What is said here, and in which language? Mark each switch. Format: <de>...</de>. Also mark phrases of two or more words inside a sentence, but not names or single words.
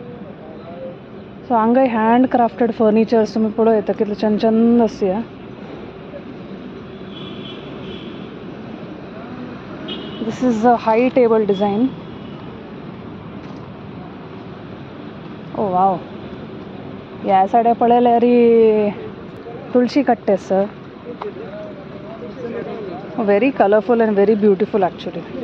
<kok>सो हांगा</kok> <en>hand crafted furnitures</en> <kok>तुमी पळोवं येता कितले चंद आसा।</kok> <en>this is a high table design. oh wow.</en> <kok>ह्या सायडा पळयल्यार तुळशी कट्टे आसा।</kok> <en>very colorful and very beautiful actually.</en>